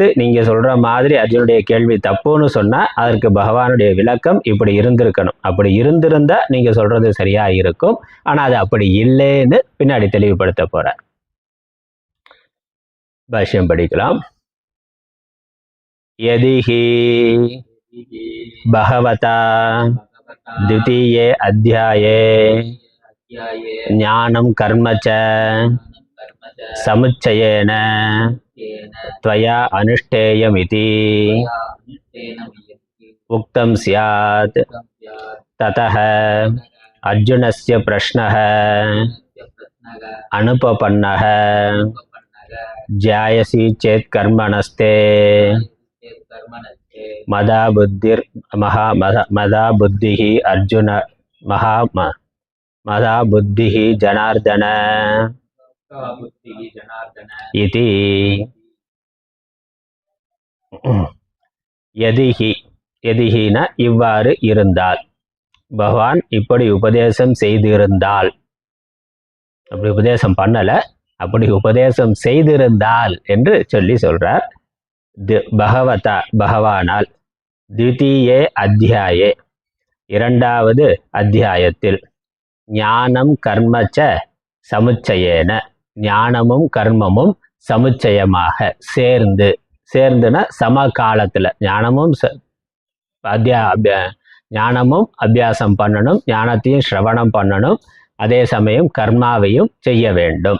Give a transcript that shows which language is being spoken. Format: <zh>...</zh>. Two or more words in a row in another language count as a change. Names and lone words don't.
<ta>நீங்க சொல்ற மாதிரி அர்ஜுனுடைய கேள்வி தப்புன்னு சொன்னா அதற்கு பகவானுடைய விளக்கம் இப்படி இருந்திருக்கணும். அப்படி இருந்திருந்தா நீங்க சொல்றது சரியா இருக்கும். ஆனா அது அப்படி இல்லைன்னு பின்னாடி தெளிவுபடுத்த போறார். பாஷ்யம் படிக்கலாம்.</ta> <sa>यदिहि भगवता द्वितीये अध्याये ज्ञानं कर्मच्च समुच्चयेन त्वया अनुष्ठेयमिति उक्तं स्यात्. ततः अर्जुनस्य प्रश्नः अनुपपन्नः ज्यायसि चेत् कर्मणस्ते मदा बुद्धिः अर्जुन मदा बुद्धिः जनार्दन इति.</sa> <ta>यदिहिना இவ்வாறு இருந்தால், பகவான் இப்படி உபதேசம் செய்திருந்தால், அப்படி உபதேசம் பண்ணல, அப்படி உபதேசம் செய்திருந்தால் என்று சொல்லி சொல்றார். பகவதா பகவானால்,</ta> <sa>द्वितीये अध्याये</sa> <ta>இரண்டாவது அத்தியாயத்தில்,</ta> <sa>ज्ञानं कर्मच्च समुच्चयेन</sa> <ta>ஞானமும் கர்மமும் சமுச்சயமாக சேர்ந்துனா சமகாலத்துல ஞானமும் அபியாசம் பண்ணணும், ஞானத்தையும் சிரவணம் பண்ணணும், அதே சமயம் கர்மாவையும் செய்ய வேண்டும்.</ta>